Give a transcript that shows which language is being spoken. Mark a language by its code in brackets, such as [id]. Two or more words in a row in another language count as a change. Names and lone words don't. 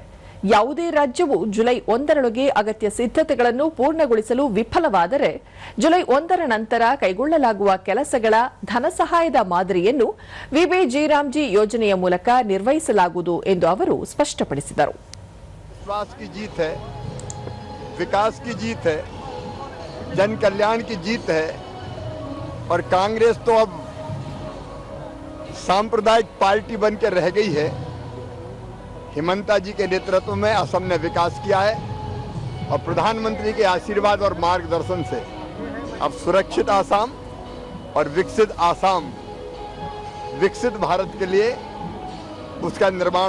[kn] ಯಾವುದೇ ರಾಜ್ಯವು ಜುಲೈ 1ರೊಳಗೆ ಅಗತ್ಯ ಸಿದ್ಧತೆಗಳನ್ನು ಪೂರ್ಣಗೊಳಿಸಲು ವಿಫಲವಾದರೆ ಜುಲೈ 1ರ ನಂತರ ಕೈಗೊಳ್ಳಲಾಗುವ ಕೆಲಸಗಳ ಧನಸಹಾಯದ ಮಾದರಿಯನ್ನು ವಿಬಿಜಿ ಯೋಜನೆಯ ಮೂಲಕ ನಿರ್ವಹಿಸಲಾಗುವುದು ಎಂದು ಅವರು ಸ್ಪಷ್ಟಪಡಿಸಿದರು. [hi] जन कल्याण की जीत है और कांग्रेस तो अब सांप्रदायिक पार्टी बनकर रह गई है. हिमंता जी के नेतृत्व में असम ने विकास किया है और प्रधानमंत्री के आशीर्वाद और मार्गदर्शन से अब सुरक्षित आसाम और विकसित आसाम, विकसित भारत के लिए उसका निर्माण हो रहा है.